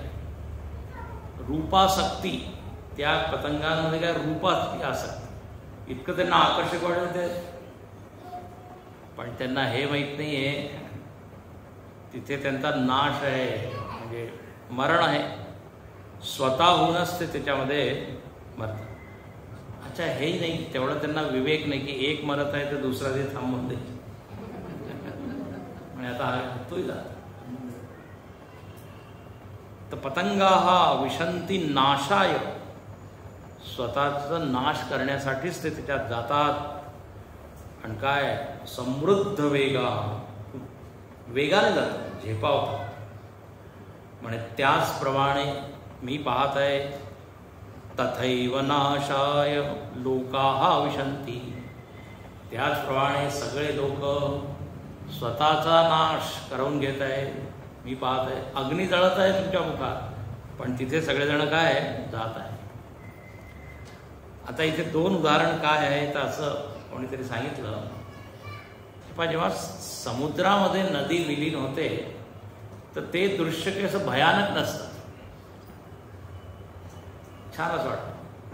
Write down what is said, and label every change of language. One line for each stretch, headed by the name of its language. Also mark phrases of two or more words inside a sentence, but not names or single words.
Marathi: रूपासक्ती, त्या पतंगांमध्ये काय रूपाची आसक्ती, इतकं त्यांना आकर्षक वाटत ते, पण त्यांना हे माहीत नाही आहे तिथे त्यांचा नाश आहे, म्हणजे मरण आहे. स्वतःहूनच ते त्याच्यामध्ये मरतात. अच्छा, हेही नाही, तेवढं त्यांना विवेक नाही की एक मरत आहे तर दुसरा ते थांबवून द्यायचे. म्हणजे आता हा तोही जात.
Sanskrit: तर पतंगाः विशन्ति नाशाय,
Marathi: स्वतःचा नाश करण्यासाठीच ते त्याच्यात जातात. आणि काय समृद्ध वेगा, वेगाने जातात, झेपावतात. म्हणे त्याचप्रमाणे मी पाहत आहे,
Sanskrit: तथैव नाशाय लोकाः विशन्ति,
Marathi: त्याचप्रमाणे सगळे लोक स्वतःचा नाश करून घेत आहे. मी पाहत आहे, अग्नी जळत आहे तुमच्या मुखात, पण तिथे सगळेजण काय जात आहे. आता इथे दोन उदाहरण काय आहे तर असं कोणीतरी सांगितलं, जेव्हा समुद्रामध्ये नदी विलीन होते तर ते दृश्य काही असं भयानक नसतं, छान असं वाटतं.